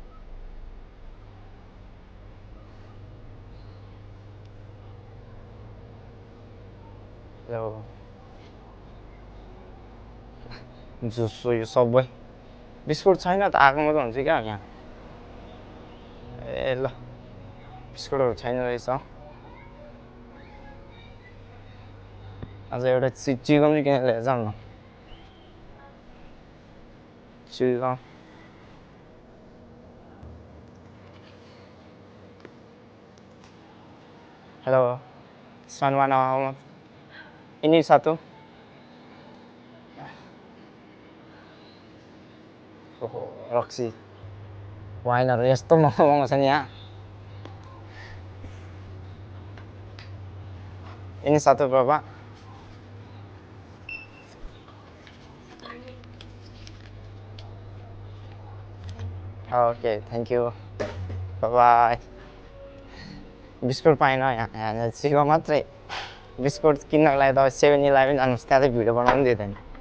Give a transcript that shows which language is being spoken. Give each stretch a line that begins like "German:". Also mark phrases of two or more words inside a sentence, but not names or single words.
Nepali: जुस यो सबै बिस्कुट छैन त आएको मात्रै हुन्छ क्या यहाँ ए ल बिस्कुटहरू छैन रहेछ आज एउटा चिकन चाहिँ किनेर लिएर जाऊँ न चिकन हेलो सनवान
Indonesian: ini satu
Nepali: रक्सी वाइनहरू यस्तो महँगो छ नि यहाँ
Indonesian: ini satu berapa
English: okay thank you bye
Nepali: बिस्कुट पाएन यहाँ चिकन मात्रै बिस्कुट किन्नको लागि त 7-11 जानुहोस् त्यहाँ चाहिँ भिडियो बनाउनु दिँदैन